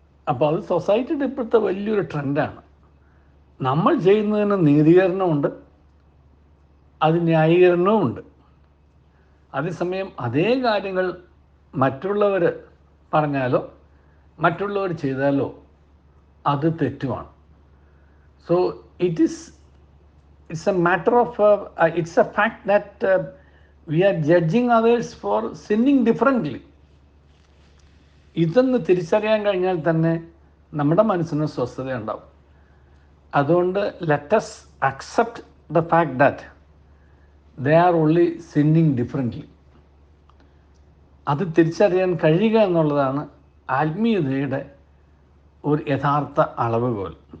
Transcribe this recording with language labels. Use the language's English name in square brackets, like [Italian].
[Malayalam] അപ്പോൾ അത് സൊസൈറ്റിയുടെ ഇപ്പോഴത്തെ വലിയൊരു ട്രെൻഡാണ്. നമ്മൾ ചെയ്യുന്നതിന് നീതീകരണമുണ്ട്, അത് ന്യായീകരണവുമുണ്ട്. അതേസമയം അതേ കാര്യങ്ങൾ മറ്റുള്ളവർ പറഞ്ഞാലോ മറ്റുള്ളവർ ചെയ്താലോ അത് തെറ്റുമാണ്. [English] So it's a matter of it's a fact that we are judging others for sinning differently. [Malayalam] ഇതൊന്ന് തിരിച്ചറിയാൻ കഴിഞ്ഞാൽ തന്നെ നമ്മുടെ മനസ്സിന് സ്വസ്ഥതയുണ്ടാവും. അതുകൊണ്ട് [English] let us accept the fact that they are only sinning differently. [Malayalam] അത് തിരിച്ചറിയാൻ കഴിയുക എന്നുള്ളതാണ് ആത്മീയതയുടെ ഒരു യഥാർത്ഥ അളവുകോൽ.